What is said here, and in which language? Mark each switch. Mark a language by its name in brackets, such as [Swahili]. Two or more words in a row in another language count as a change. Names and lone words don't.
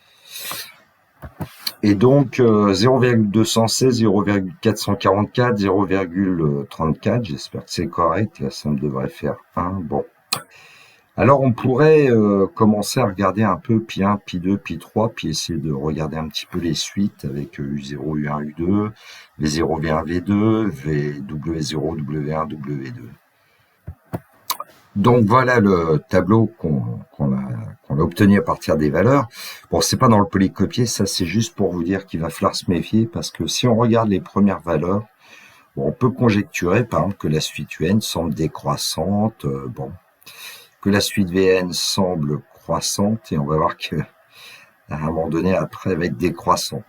[French] Et donc, 0,216, 0,444, 0,34, j'espère que c'est correct, la somme devrait faire 1. Bon. Alors, on pourrait commencer à regarder un peu pi1, pi2, pi3, puis essayer de regarder un petit peu les suites avec U0, U1, U2, V0, V1, V2, W0, W1, W2. Donc, voilà le tableau qu'on a obtenu à partir des valeurs. Bon, c'est pas dans le polycopier, ça c'est juste pour vous dire qu'il va falloir se méfier, parce que si on regarde les premières valeurs, bon, on peut conjecturer, par exemple, que la suite UN semble décroissante, que la suite VN semble croissante, et on va voir que à un moment donné, après, elle va être décroissante.